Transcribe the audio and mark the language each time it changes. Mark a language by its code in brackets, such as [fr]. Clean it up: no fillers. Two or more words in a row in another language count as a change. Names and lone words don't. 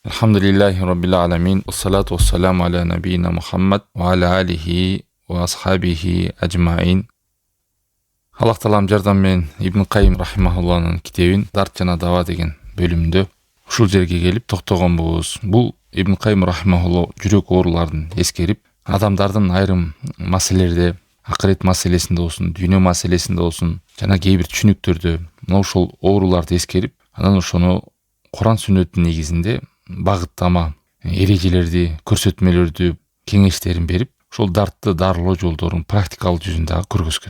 [ar] الحمد لله رب العالمين والصلاة والسلام على نبينا محمد وعلى آله وأصحابه أجمعين. [ky] Allah Taalam жардам мен Ибн Кайим рахимахуллахның китебин Дарт жана Дава деген бөлүмдө ушул жерге келип токтогон болобуз. Бул Ибн Кайим рахимахуллах жүрөк ооруларын эскерип, адамдардын айрым маселелерде, акырет маселесинде болсун, дүйнө маселесинде болсун, жана кээ бир түшүнүктөрдө мына ушул ооруларды эскерип, анан ошону Куран сүннөттүн негизинде багыттама, эрежелерди, көрсөтмөлөрдү, кеңештерин берип, ошол дартты дарылоо жолдорун практикалык жүзүндө көргөзгөн.